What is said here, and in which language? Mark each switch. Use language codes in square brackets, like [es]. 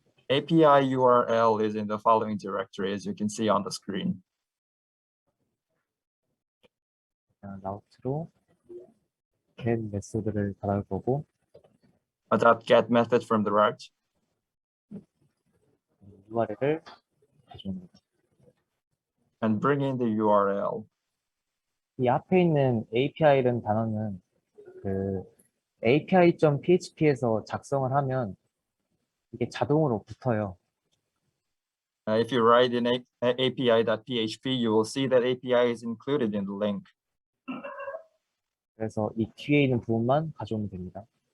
[en] API URL is in the following directory, as you can see on the screen. [ko] 라우트로 get 메소드를 받아올 거고 [en] A .get method from the route, [ko] URL을 가져옵니다. [en] and bring in the URL. [ko] 이 앞에 있는 API라는 단어는 그 api.php에서 작성을 하면 이게 자동으로 붙어요. [en] If you write in api.php, you will see that API is included in the link. [ko] 그래서 이 뒤에 있는 부분만 가져오면 됩니다.